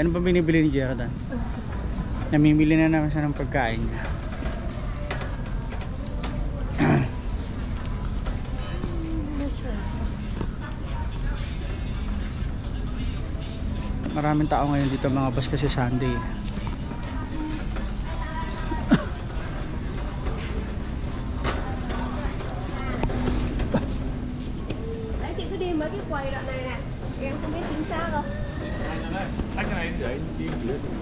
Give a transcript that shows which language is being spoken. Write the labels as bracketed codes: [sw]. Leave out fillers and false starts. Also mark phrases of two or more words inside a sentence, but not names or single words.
[tl] Ano ba binibili ni Gerardan? Namimili na naman siya ng pagkain niya. Maraming tao ngayon dito mga boss kasi Sunday. [vi] Đấy, chị cứ đi mấy cái quầy đoạn này nè, em không biết chính xác đâu. Anh cái này để đi dưới.